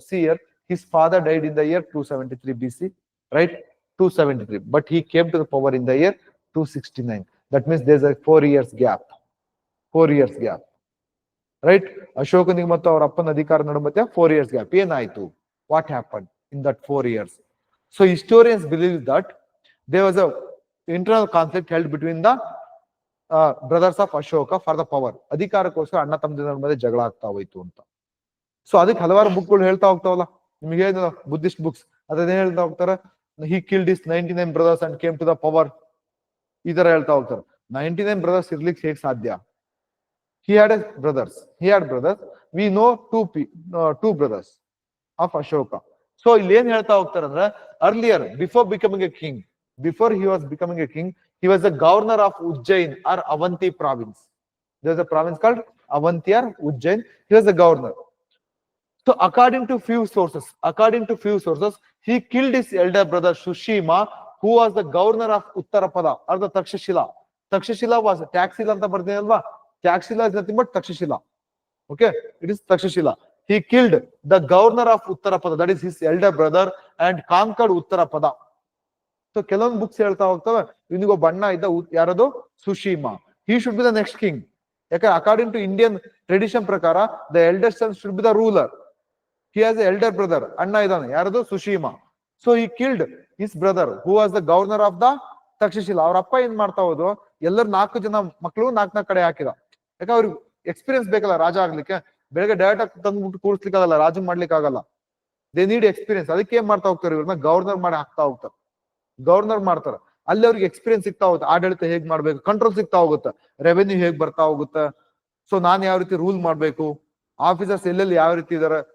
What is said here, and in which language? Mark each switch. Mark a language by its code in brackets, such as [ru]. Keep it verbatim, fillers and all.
[en] C year his father died in the year two seventy three B C, right? Two seventy three, but he came to the power in the year two sixty nine. That means there is a four years gap, four years gap, right? [kn] ಅಶೋಕನಿಗೆ ಮತ್ತು ಅವ್ರ ಅಪ್ಪನ ಅಧಿಕಾರ ನಡುವೆ ಮತ್ತೆ [en] Four years gap. [kn] ಏನಾಯ್ತು? [en] What happen in that four years? So historians believe that there was a internal conflict held between the uh, brothers of Ashoka for the power. [kn] ಅಧಿಕಾರಕ್ಕೋಸ್ಕರ ಅಣ್ಣ ತಮ್ಮದಿನ ಮಧ್ಯೆ ಜಗಳ ಆಗ್ತಾ ಹೋಯ್ತು ಅಂತ. ಸೊ ಅದಕ್ಕೆ ಹಲವಾರು ಬುಕ್ಗಳು ಹೇಳ್ತಾ ಹೋಗ್ತಾವಲ್ಲ, ನಿಮ್ಗೆ ಹೇಳಿದ ಬುದ್ಧಿಸ್ಟ್ ಬುಕ್ಸ್, ಅದೇನ್ ಹೇಳ್ತಾ ಹೋಗ್ತಾರೆ, [en] he killed his ninety-nine brothers and came to the power. [kn] ಈ ತರ ಹೇಳ್ತಾ ಹೋಗ್ತಾರೆ. [en] ninety nine brothers [kn] ಇರ್ಲಿಕ್ಕೆ ಹೇಗೆ ಸಾಧ್ಯ? [en] he had a brothers, he had brothers. we know two p uh, two brothers of Ashoka. [kn] So ಇಲ್ಲಿ ಏನ್ ಹೇಳ್ತಾ ಹೋಗ್ತಾರಂದ್ರ, [en] Earlier before becoming a king, before he was becoming a king, he was a governor of Ujjain or Avanti province. There is a province called Avanti or Ujjain. He was a governor. So according to few sources, according to few sources he killed his elder brother Sushima who was the governor of Uttarapada or the Takshashila. Takshashila was Taxila [kn] ಅಂತ ಬರ್ತೀನಿ ಅಲ್ವಾ, [en] Taxila is nothing but Takshashila. Okay, it is Takshashila. He killed the governor of Uttarapada, that is his elder brother, and conquered Uttarapada. [kn] So ಕೆಲವೊಂದು books ಹೇಳ್ತಾ ಹೋಗ್ತವೆ, ಇವನಿಗೆ ಒಬ್ಬ ಅಣ್ಣ ಇದ್ದ, ಯಾರದು? Sushima. [en] He should be the next king. ಯಾಕಂದ್ರೆ according to Indian tradition ಪ್ರಕಾರ the elder son should be the ruler. He has an elder brother, [kn] ಅಣ್ಣ ಇದ್ದಾನೆ, ಯಾರದು? [en] Sushima. So he killed his brother who was the governor of the Takshashila. [kn] ಅವ್ರ ಅಪ್ಪ ಏನ್ ಮಾಡ್ತಾ ಹೋದ್ರು, ಎಲ್ಲರೂ ನಾಲ್ಕು ಜನ ಮಕ್ಕಳು ನಾಲ್ಕು ನಾಲ್ಕು ಕಡೆ ಹಾಕಿದ. ಯಾಕಂದ್ರೆ ಅವ್ರಿಗೆ ಎಕ್ಸ್ಪೀರಿಯನ್ಸ್ ಬೇಕಲ್ಲ ರಾಜ ಆಗ್ಲಿಕ್ಕೆ. ಬೆಳಗ್ಗೆ ಡೈರೆಕ್ಟ್ ಆಗಿ ತಂದ್ಬಿಟ್ಟು ಕೂರಿಸ್ಲಿಕ್ಕೆ ಆಗಲ್ಲ, ರಾಜು ಮಾಡ್ಲಿಕ್ಕೆ ಆಗಲ್ಲ. [en] They need experience. [kn] ಅದಕ್ಕೆ ಏನ್ ಮಾಡ್ತಾ ಹೋಗ್ತಾರೆ, ಇವ್ರನ್ನ ಗವರ್ನರ್ ಮಾಡಿ ಹಾಕ್ತಾ ಹೋಗ್ತಾರೆ, ಗವರ್ನರ್ ಮಾಡ್ತಾರೆ. ಅಲ್ಲಿ ಅವ್ರಿಗೆ ಎಕ್ಸ್ಪೀರಿಯನ್ಸ್ ಸಿಗ್ತಾ ಹೋಗುತ್ತೆ, ಆಡಳಿತ ಹೇಗ್ ಮಾಡ್ಬೇಕು, ಕಂಟ್ರೋಲ್ ಸಿಗ್ತಾ ಹೋಗುತ್ತೆ, ರೆವೆನ್ಯೂ ಹೇಗ್ ಬರ್ತಾ ಹೋಗುತ್ತೆ, ಸೊ ನಾನು ಯಾವ ರೀತಿ ರೂಲ್ ಮಾಡ್ಬೇಕು, ಆಫೀಸರ್ಸ್ ಎಲ್ಲೆಲ್ಲಿ ಯಾವ ರೀತಿ ಇದಾರೆ.